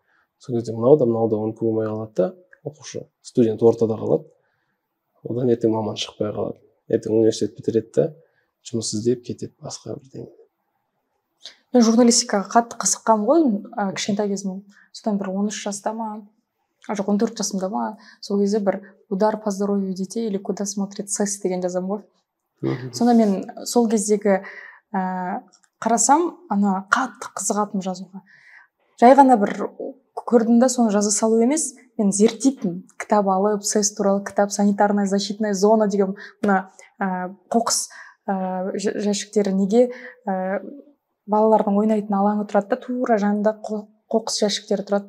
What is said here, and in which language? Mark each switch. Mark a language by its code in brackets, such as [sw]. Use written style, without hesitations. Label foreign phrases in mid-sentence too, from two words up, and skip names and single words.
[kk] Сол кезде мынау да ұнқы болмай қалады да, оқушы, студент ортада қалады. Одан ертең маман шықпай қалады. Ертең университет бітіреді да, жұмыс іздеп кетеді басқа бірдеңе. Мен журналистикаға қатты қызыққанмын ғой кішкентай кезімнен. Содан бір 13 жаста ма, жоқ 14 жасымда ма, сол кезде бір [ru] удар по здоровью детей или куда смотрит СЭС [kk] деген жазамын ғой. Сонда мен сол кездегі қарасам, ана қатты қызығатым жазуға. Жай ғана бір көрдім да соны жаза салу емес, мен зерттейтін кітап алып, СЭС туралы кітап, [ru] санитарная защитная зона [kk] деген мына қоқыс жәшіктері неге балалардың ойнайтын алаңы тұрады да, тура жанында қоқыс жәшіктері тұрады.